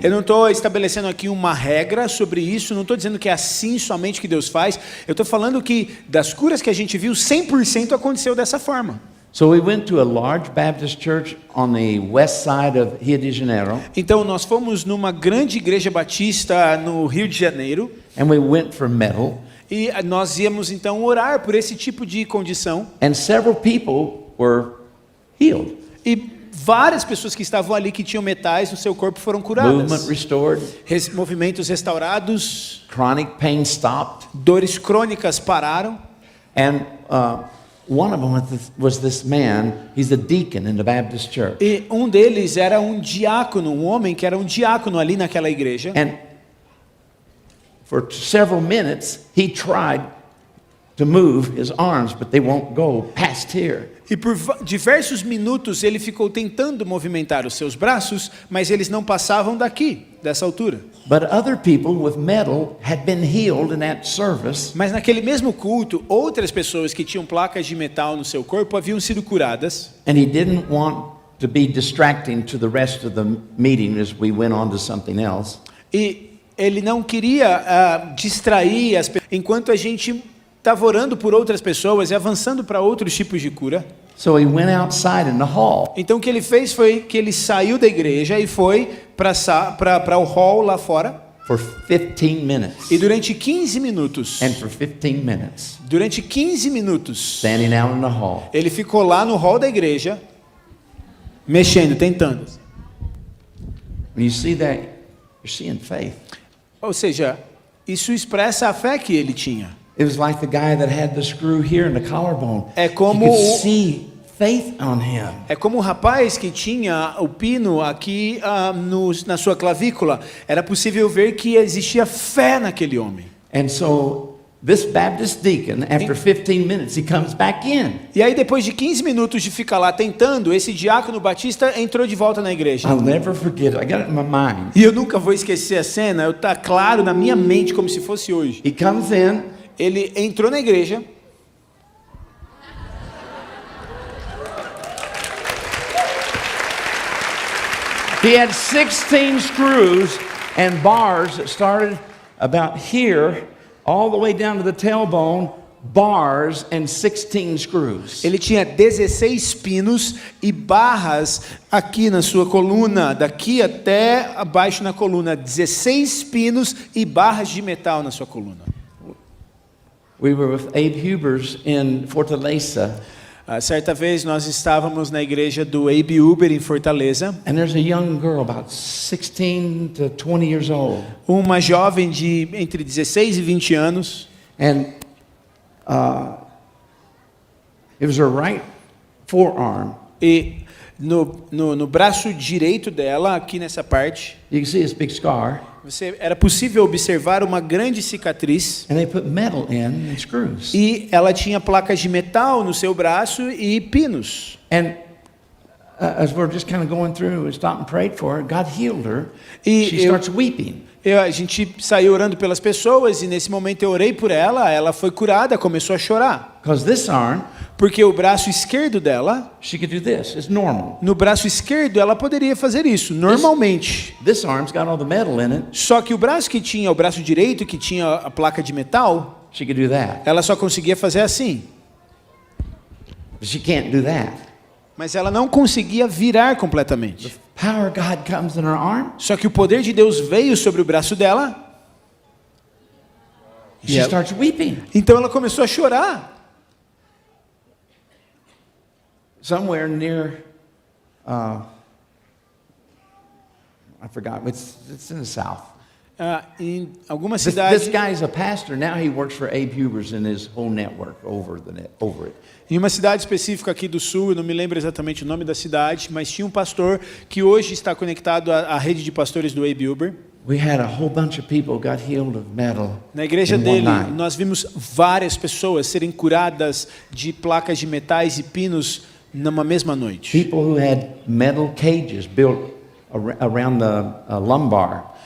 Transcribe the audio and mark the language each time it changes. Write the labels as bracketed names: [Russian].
[Portuguese] Eu não estou estabelecendo aqui uma regra sobre isso, não estou dizendo que é assim somente que Deus faz. Eu estou falando que das curas que a gente viu, 100% aconteceu dessa forma. [English] So we went to a large Baptist church on the west side of Rio de Janeiro, [Portuguese] Então nós fomos numa grande igreja batista no Rio de Janeiro [English] and we went for metal, [Portuguese] e nós íamos então orar por esse tipo de condição [English] and several people were healed. [Portuguese] e várias pessoas que estavam ali que tinham metais no seu corpo foram [English] Movement [Portuguese] curadas. [English] restored, [Portuguese] Movimentos restaurados, [English] chronic pain stopped, [Portuguese] dores crônicas pararam. [English] and one of them was this man. He's a deacon in the Baptist church. [Portuguese] E um deles era um diácono, um homem que era um diácono ali naquela igreja. [English] And for several minutes, he tried to move his arms, but they won't go past here. [Portuguese] E por diversos minutos ele ficou tentando movimentar os seus braços, mas eles não passavam daqui, dessa altura. [English] But other people with metal had been healed in that service, [Portuguese] Mas naquele mesmo culto, outras pessoas que tinham placas de metal no seu corpo haviam sido curadas. [English] and he didn't want to be distracting to the rest of the meeting as we went on to something else. [Portuguese] E ele não queria distrair as pessoas, enquanto a gente estava orando por outras pessoas e avançando para outros tipos de cura. [English] So he went outside in the hall, [Portuguese] Então o que ele fez foi que ele saiu da igreja e foi para o hall lá fora. [English] for 15 minutes. [Portuguese] E durante 15 minutos, [English] And for 15 minutes, [Portuguese] durante 15 minutos, [English] standing out in the hall. [Portuguese] ele ficou lá no hall da igreja, mexendo, tentando. [English] When you see that, you're seeing faith. [Portuguese] Ou seja, isso expressa a fé que ele tinha. [English] It was like the guy that had the screw here in the collarbone. [Portuguese] É como [English] you could [Portuguese] o- [English] see faith on him. [Portuguese] É como o rapaz que tinha o pino aqui na sua clavícula. Era possível ver que existia fé naquele homem. [English] And so this Baptist deacon, after 15 minutes, he comes back in. [Portuguese] E aí depois de 15 minutos de ficar lá tentando, esse diácono batista entrou de volta na igreja. [English] I'll never forget it. I got it in my mind. [Portuguese] E eu nunca vou esquecer a cena, tá claro na minha mente como se fosse hoje. [English] He comes in, [Portuguese] Ele entrou na igreja. [English] he had 16 screws and bars that started about here all the way down to the tailbone, bars and 16 screws. [Portuguese] Ele tinha 16 pinos e barras aqui na sua coluna, daqui até abaixo na coluna, 16 pinos e barras de metal na sua coluna. [English] We were with Abe Hubers in Fortaleza, [Portuguese] Certa vez nós estávamos na igreja do Abe Uber em Fortaleza. [English] and there's a young girl about 16 to 20 years old. [Portuguese] Uma jovem de entre 16 e 20 anos. [English] And it was her right forearm. [Portuguese] E no braço direito dela, aqui nessa parte, [English] You can see this big scar. [Portuguese] era possível observar uma grande cicatriz. [English] And they put metal in and screws. [Portuguese] E ela tinha placas de metal no seu braço e pinos. [English] And as we're just kind of going through, we stopped and prayed for her. God healed her. [Portuguese] E [English] She starts weeping. [Portuguese] A gente saiu orando pelas pessoas e nesse momento eu orei por ela. Ela foi curada, começou a chorar. [English] Because this arm, [Portuguese] Porque o braço esquerdo dela, [English] she could do this. It's normal. [Portuguese] no braço esquerdo, ela poderia fazer isso, normalmente. [English] This arm's got all the metal in it. [Portuguese] Só que o braço que tinha, o braço direito, que tinha a placa de metal, [English] She could do that. [Portuguese] ela só conseguia fazer assim. [English] But she can't do that. [Portuguese] Mas ela não conseguia virar completamente. [English] Power of God comes in her arm. [Portuguese] Só que o poder de Deus veio sobre o braço dela, [English] She Yep. starts weeping. [Portuguese] então ela começou a chorar. [English] Somewhere near, I forgot. It's in the south. [Portuguese] Em alguma [English] This [Portuguese] cidade, [English] guy's a pastor. Now he works for Abe Hubers and his whole network over it. [Portuguese] em uma cidade específica aqui do sul, eu não me lembro exatamente o nome da cidade, mas tinha um pastor que hoje está conectado à rede de pastores do Abe Uber. [English] We had a whole bunch of people got healed of metal [Portuguese] Na igreja [English] in one [Portuguese] dele, [English] night. [Portuguese] nós vimos várias pessoas serem curadas de placas de metais e pinos numa mesma noite. [English] People who had metal cages built around the lumbar.